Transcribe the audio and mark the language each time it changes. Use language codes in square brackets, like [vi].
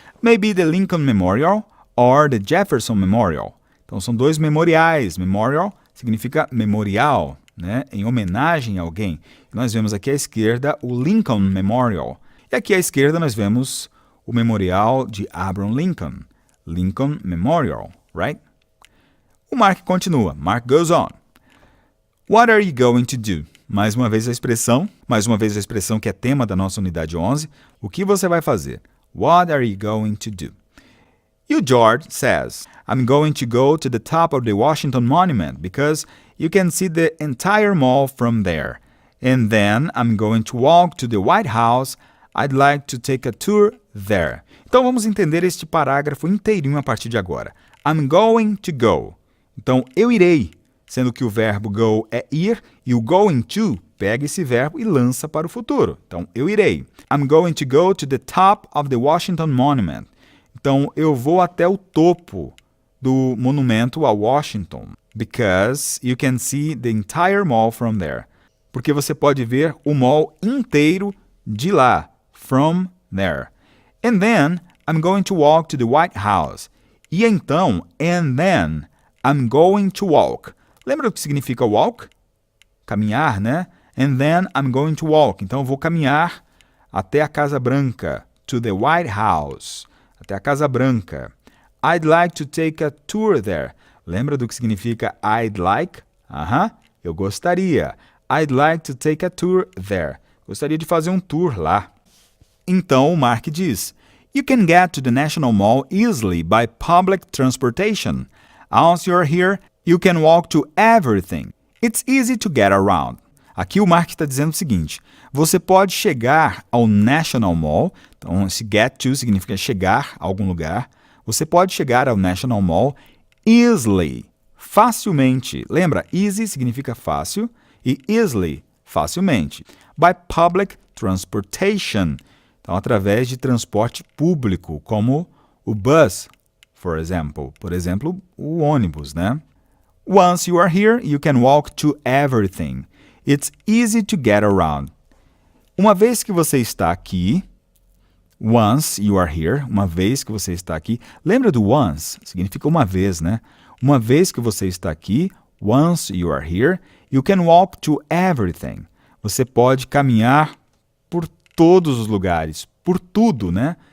[en] Maybe the Lincoln Memorial or the Jefferson Memorial. [pt] Então, são dois memoriais. Memorial significa memorial, né? Em homenagem a alguém. Nós vemos aqui à esquerda o Lincoln Memorial. E aqui à esquerda nós vemos o memorial de Abraham Lincoln. [en] Lincoln Memorial, right? [pt] O Mark continua. [en] Mark goes on. What are you going to do? [pt] Mais uma vez a expressão que é tema da nossa unidade 11. O que você vai fazer? [en] What are you going to do? E o George says, I'm going to go to the top of the Washington Monument because you can see the entire mall from there. And then I'm going to walk to the White House. I'd like to take a tour there. [pt] Então vamos entender este parágrafo inteirinho a partir de agora. [en] I'm going to go. [pt] Então eu irei, sendo que o verbo go é ir e o going to pega esse verbo e lança para o futuro. Então eu irei. [en] I'm going to go to the top of the Washington Monument. [pt] Então eu vou até o topo do monumento a Washington. [en] Because you can see the entire mall from there. [pt] Porque você pode ver o mall inteiro de lá. [en] From there. And then, I'm going to walk to the White House. [pt] E então, [en] and then, I'm going to walk. [pt] Lembra o que significa walk? Caminhar, né? [en] And then, I'm going to walk. [pt] Então, eu vou caminhar até a Casa Branca. [en] To the White House. [pt] Até a Casa Branca. [en] I'd like to take a tour there. [pt] Lembra do que significa I'd like? Eu gostaria. [en] I'd like to take a tour there. [pt] Gostaria de fazer um tour lá. Então, o Mark diz, [en] You can get to the National Mall easily by public transportation. Once you're here, you can walk to everything. It's easy to get around. [pt] Aqui o Mark está dizendo o seguinte, você pode chegar ao National Mall, então esse get to significa chegar a algum lugar, você pode chegar ao National Mall easily, facilmente. Lembra, easy significa fácil e easily, facilmente. [en] By public transportation. [pt] Então, através de transporte público, como o bus, por exemplo, o ônibus, né? [en] Once you are here, you can walk to everything. It's easy to get around. [pt] Uma vez que você está aqui, [en] once you are here, [pt] uma vez que você está aqui, lembra do once? Significa uma vez, né? Uma vez que você está aqui, [en] once you are here, you can walk to everything. [pt] Você pode caminhar por todos os lugares, por tudo, né?